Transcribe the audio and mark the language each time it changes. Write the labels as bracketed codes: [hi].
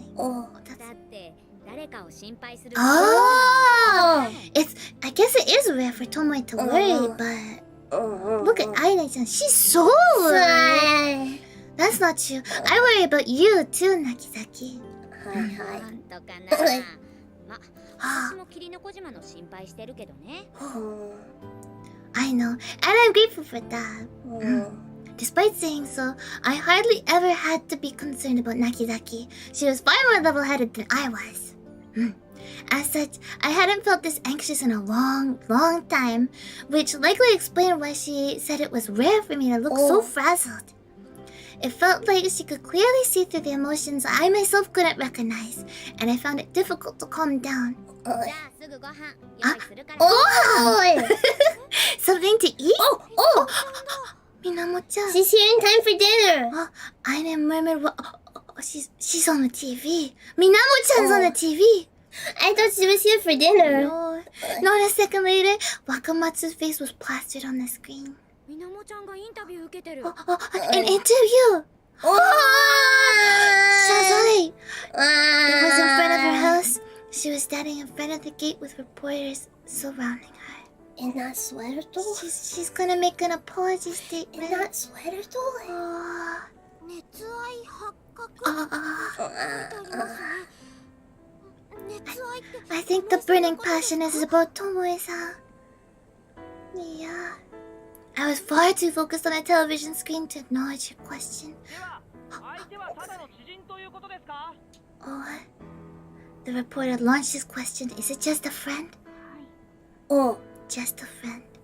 [ja] だって誰かを心配する。 [en] Oh! I guess it is rare for Tomoe to worry, but look at Aine-chan. She's so worried. That's not true. I worry about you too, Nakizaki. [ja] はいはいなんとかな。ま、私も霧の小島の心配してるけどね。 [en] I know, and I'm grateful for that. Despite saying so, I hardly ever had to be concerned about Nakizaki. She was far more level-headed than I was. As such, I hadn't felt this anxious in a long, long time, which likely explained why she said it was rare for me to look so frazzled. It felt like she could clearly see through the emotions I myself couldn't recognize, and I found it difficult to calm down. [ja] じゃあすぐご飯用意するから。 [en] Something to eat? Minamo-chan. She's here in time for dinner. I didn't murmur what... she's on the TV. Minamo-chan's on the TV. I thought she was here for dinner. No. Not a second later, Wakamatsu's face was plastered on the screen. [ja] みなもちゃんがインタビュー受けてる。 [en] An interview! Shazai! It was in front of her house. She was standing in front of the gate with reporters surrounding her. In that sweater though? She's gonna make an apology statement. In that sweater though? [ja] 熱愛発覚って書いてありますね。熱愛って [en] I think the burning passion is about Tomoe-san. Yeah. I was far too focused on a television screen to acknowledge her question. The reporter launched his question. Is it just a friend? Just a friend.